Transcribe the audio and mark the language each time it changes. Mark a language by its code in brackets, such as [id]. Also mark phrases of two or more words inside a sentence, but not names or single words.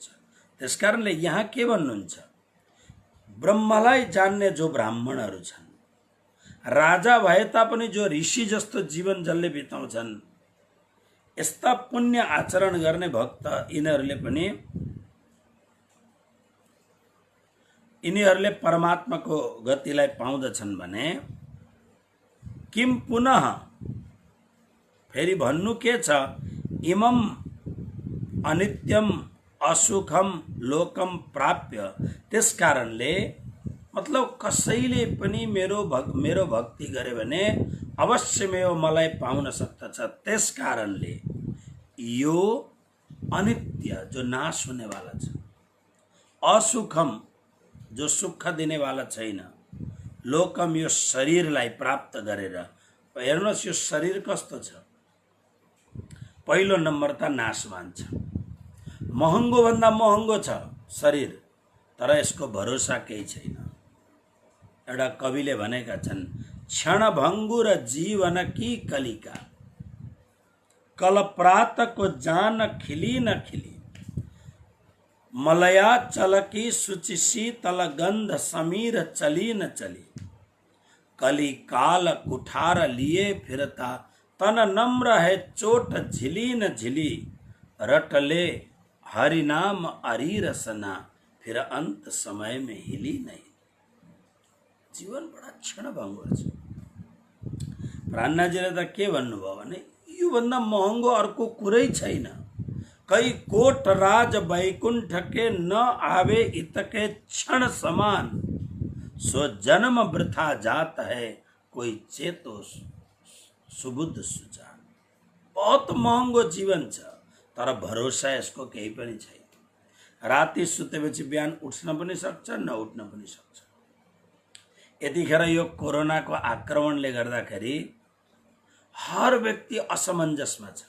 [ne] त्यसकारणले यहाँ के भन्नुहुन्छ, ब्रह्मलाई जान्ने जो ब्राह्मणहरू छन्, राजा भए तापनि जो ऋषि जस्तो जीवन जसले बिताउँछन्, यस्ता पुण्य आचरण गर्ने भक्त, यिनीहरूले परमात्माको गतिलाई पाउँदछन् भने [sa] किम पुनः [ne] फेरि भन्नु के छ, [sa] इमम अनित्यम असुखम लोकम प्राप्य। [ne] त्यस कारणले मतलब कसैले पनि मेरो भक्ति गरे भने अवश्यमेव मलाई पाउन सक्दछ। त्यस कारणले यो अनित्य जो नाश हुने वाला छ, असुखम जो सुख दिने वाला छैन, लोकम यो शरीरलाई प्राप्त गरेर। हेर्नुहोस् यो शरीर कस्तो छ, पहिलो नम्बर त नाशवान छ, महँगो भन्दा महँगो छ शरीर, तर यसको भरोसा केही छैन। एउटा कविले भनेका छन्, [hi] क्षणभङ्गुर जीवन की कलिका, कलप्रातको जान खिली न खिली, मलया चलकी सुचि शीतल गंध समीर चली न चली, कली काल कुठार लिए फिरता तन नम्र है चोट झिली न झिली, रटले हरि नाम अरी रसना फिर अंत समय में हिली नहीं। [ne] जीवन बडा क्षणभङ्गुर छ। प्राणनाजीले त के भन्नुभयो भने योभन्दा महँगो अर्को कुरै छैन। [hi] कई कोट राज वैकुंठ के न आवे इतके क्षण समान, सो जन्म वृथा जात है कोई चेतो सुबुद्ध सुजान। [ne] बहुत महँगो जीवन छ, तर भरोसा यसको केही पनि छैन। राति सुतेपछि बिहान उठ्न पनि सक्छ, नउठ्न पनि सक्छ। यतिखेर यो कोरोनाको आक्रमणले गर्दाखेरि हर व्यक्ति असमञ्जसमा छ।